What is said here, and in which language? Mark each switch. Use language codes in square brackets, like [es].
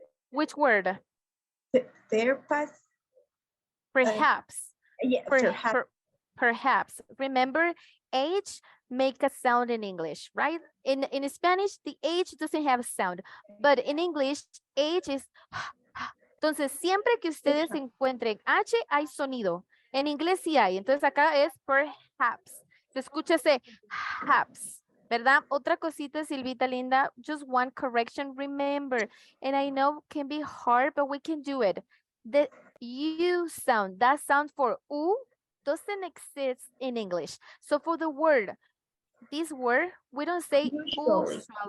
[en] Which word? Perhaps. Perhaps. Yeah, perhaps. Perhaps. Remember, H make a sound in English, right? In Spanish, the H doesn't have sound, but in English, H is. [es] Entonces, siempre que ustedes encuentren H, hay sonido. En inglés sí hay. Entonces, acá es perhaps. Se escucha ese perhaps, ¿verdad? Otra cosita, [en] Silvita linda, just one correction, remember, and I know can be hard, but we can do it. The U sound, that sound for U, doesn't exist in English. So for the word, this word, we don't say usually.